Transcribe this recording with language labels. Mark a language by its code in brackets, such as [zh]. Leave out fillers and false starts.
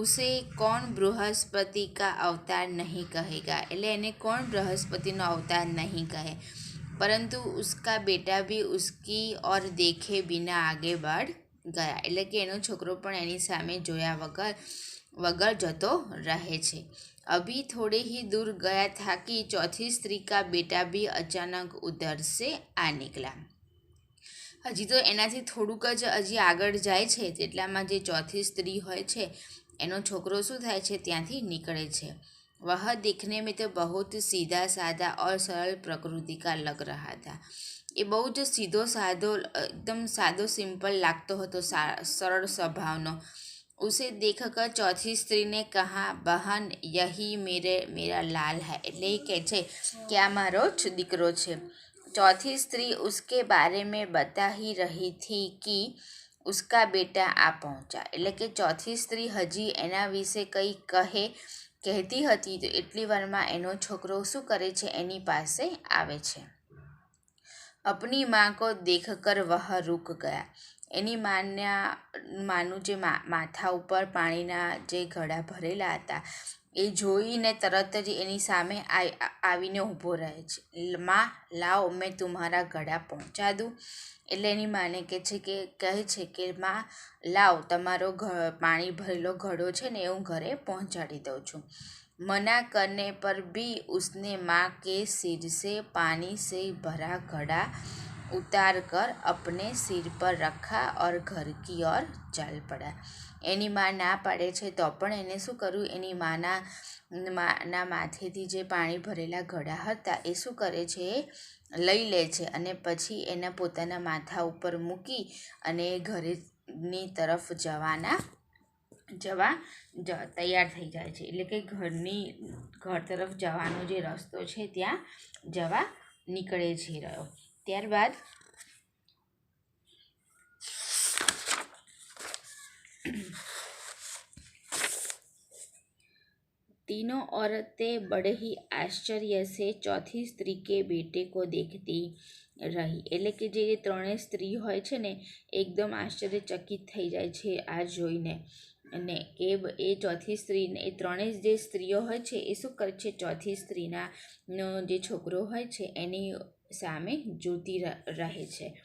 [hi] उसे कौन बृहस्पति का अवतार नहीं कहेगा। [gu] એટલે એને કોણ બૃહસ્પતિનો અવતાર નહીં કહે। [hi] परंतु उसका बेटा भी उसकी ओर देखे बिना आगे बढ़ गया। [gu] એટલે કે એનો છોકરો પણ એની સામે જોયા વગર જતો રહે છે। [hi] अभी थोड़े ही दूर गया था कि चौथी स्त्री का बेटा भी अचानक उधर से आ निकला। [gu] હજી તો એનાથી થોડુંક જ હજી આગળ જાય છે તેટલામાં જે ચોથી સ્ત્રી હોય છે એનો છોકરો શું થાય છે ત્યાંથી નિકળે છે। [hi] वह दिखने में तो बहुत सीधा साधा और सरल प्रकृति का लग रहा था। [gu] એ બહુ જ સીધો સાધો એકદમ સાદો સિમ્પલ લાગતો હતો, સરળ સ્વભાવનો। [hi] उसे देखकर चौथी स्त्री ने कहा, बहन यही मेरा लाल है। [gu] એટલે એ કહે છે કે આ મારો જ દીકરો છે। [hi] चौथी स्त्री उसके बारे में बता ही रही थी कि उसका बेटा आ पहुंचा। [gu] એટલે કે ચોથી સ્ત્રી હજી એના વિશે કંઈ કહેતી હતી તો એટલી વારમાં એનો છોકરો શું કરે છે એની પાસે આવે છે। [hi] अपनी माँ को देखकर वह रुक गया। [gu] એની માનું જે માથા ઉપર પાણીના જે ઘડા ભરેલા હતા એ જોઈને તરત જ એની સામે આવીને ઊભો રહે છે। માં લાવો મેં તમારા ઘડા પહોંચા દઉં। એટલે એની માને કહે છે કે માં લાવ તમારો પાણી ભરેલો ઘડો છે ને એ હું ઘરે પહોંચાડી દઉં છું। [hi] मना करने पर भी उसने माँ के सिर से पानी से भरा घड़ा उतार कर अपने सिर पर रखा और घर की ओर चल पड़ा। [gu] એની માં ના પાડે છે તો પણ એને શું કર્યું, એની માના માથેથી જે પાણી ભરેલા ઘડા હતા એ શું કરે છે, લઈ લે છે અને પછી એના પોતાના માથા ઉપર મૂકી અને ઘરની તરફ જવા તૈયાર થઈ જાય છે। એટલે કે ઘર તરફ જવાનો જે રસ્તો છે ત્યાં જવા નીકળે છે રહ્યો। ત્યારબાદ [hi] तीनों औरतें बड़े ही आश्चर्य से चौथी स्त्री के बेटे को देखती [gu] રહી। એટલે કે જે ત્રણેય સ્ત્રી હોય છે ને એકદમ આશ્ચર્યચકિત થઈ જાય છે આ જોઈને। અને એ ચોથી સ્ત્રીને એ ત્રણેય જે સ્ત્રીઓ હોય છે એ શું કરે છે, ચોથી સ્ત્રીનો જે છોકરો હોય છે એની સામે જોતી રહે છે।